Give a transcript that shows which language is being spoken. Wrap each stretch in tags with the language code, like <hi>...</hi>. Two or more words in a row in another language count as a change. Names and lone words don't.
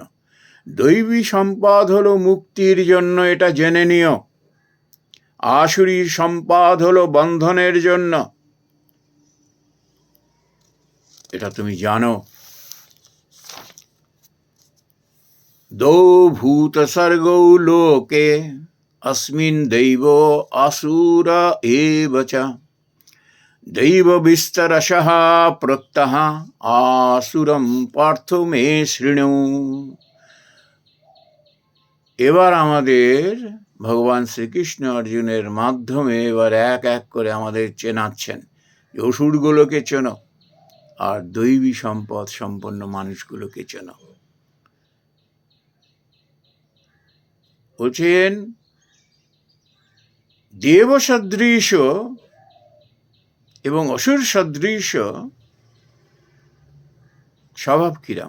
<bn>দৈবী সম্পদ হলো মুক্তির জন্য, এটা জেনে নিও। আসুরি সম্পদ হলো বন্ধনের জন্য, এটা তুমি জানো।</bn> <sa>দৌ ভূত সর্গৌ লোকে अस्मिन् दैव असुर एव च दैव विस्तरशः प्रोक्तः आसुरं पार्थ मे शृणु।</sa> <bn>এবার আমাদের ভগবান শ্রীকৃষ্ণ অর্জুনের মাধ্যমে এবার এক এক করে আমাদের চেনাচ্ছেন যে অসুরগুলোকে চেনো আর দৈবী সম্পদ সম্পন্ন মানুষগুলোকে চেনো। বলছেন দেব সদৃশ এবং অসুর সদৃশ স্বভাব কিরাম।</bn>